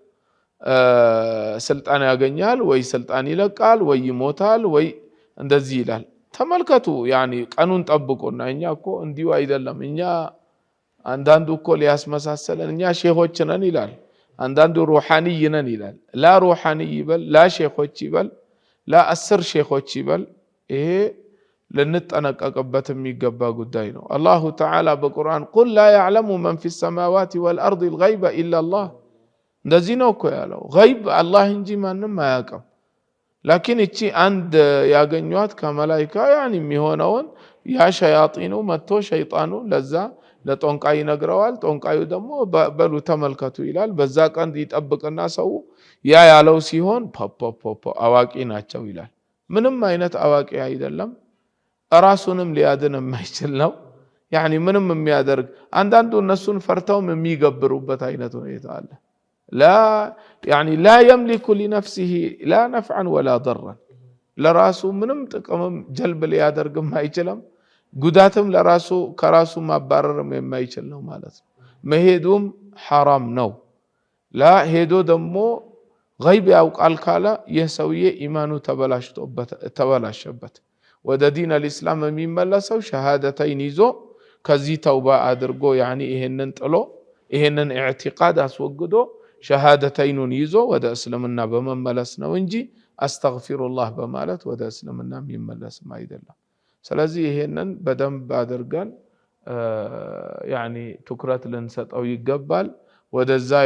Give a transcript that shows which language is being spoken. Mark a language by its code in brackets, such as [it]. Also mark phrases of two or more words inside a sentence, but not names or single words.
[am] ስልጣን ያገኛል ወይ ስልጣን ይለቃል ወይ ይሞታል ወይ እንደዚህ ይላል ተመልከቱ ያኒ ቀኑን ጠብቆና እኛ እኮ እንዲሁ አይደለም እኛ አንዳንዱ እኮ ሊያስመሳሰለን እኛ ሼኾች ነን ይላል አንዳንዱ ሩሃኒ ነን ይላል ላ ሩሃኒ ይበል ላ ሼኾች ይበል ላ 10 ሼኾች ይበል ይሄ ልንጠነቀቅበት የሚገባ ጉዳይ ነው አላሁ ተዓላ በቁርአን [ar] قل لا يعلم من في السماوات والارض الغيب الا الله [am] እንደዚህ ነው እኮ ያለው ገይብ አላህ እንጂ ማንም አያውቅም لكن እቺ አንድ ያገኙት ከመላእክት ያኒ የሚሆነውን ያ ሸያጢኑ መጥቶ ሸይጣኑ ለዛ ለጦንቃይ ይነግረዋል ጦንቃዩ ደግሞ በሉ ተመልከቱ ይላል በዛ ቀን ይጠብቅና ሰው ያ ያለው ሲሆን ፖፖፖ አዋቂ ናቸው ይላል ምንም አይነት አዋቂ አይደለም ራሱንም ሊያድን የማይችል ነው ያኒ ምንም የሚያደርግ አንዳንዱ እነሱን ፈርተውም የሚገብሩበት አይነት ሁኔታ አለ [ar] لا يعني لا يملك لنفسه لا نفعا ولا ضرا [am] ለራሱ ምንም ጥቅምም ጀልብ ሊያደርግም አይችልም ጉዳትም ለራሱ ከራሱ ማባረርም የማይችል ነው ማለት ነው መሄዱም حرام ነው ላ ሄዶ ደግሞ ገይብ ያውቃል ካለ የሰውዬ ኢማኑ ተበላሸበት ወደ [ar] دين الإسلام [am] የሚመለሰው ሸሃደተይን ይዞ ከዚህ ተውባ አድርጎ ያኒ ይሄንን ጥሎ ይሄንን ኢዕቲቃድ አስወግዶ ሸሃደተይኑን ይዞ ወደ እስልምና በመመለስ ነው እንጂ አስተግፊሩላህ በማለት ወደ እስልምና የሚመለስም አይደለም ስለዚህ ይሄንን በደንብ አድርገን ያኒ ትኩረት ልንሰጠው ይገባል ወደዛ